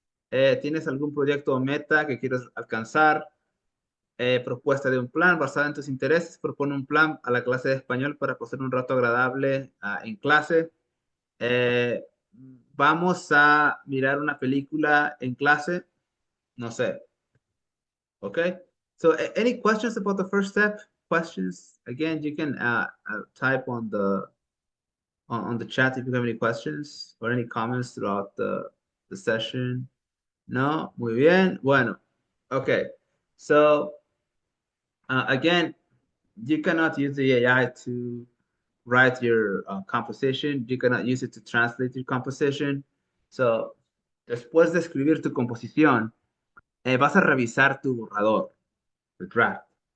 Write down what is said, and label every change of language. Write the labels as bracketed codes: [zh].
[es] ¿Tienes algún proyecto o meta que quieras alcanzar? Propuesta de un plan basada en tus intereses. Propone un plan a la clase de español para pasar un rato agradable en clase. Eh, Vamos a mirar una película en clase. No sé. Okay. [en] So any questions about the first step? Questions? Again, you can type on on the chat if you have any questions or any comments throughout the session. [es] No, muy bien. Bueno, [en] okay. So again, you cannot use the AI to write your composition. You cannot use it to translate your composition. [es] So, después de escribir tu composición, vas a revisar tu borrador, [en] the draft.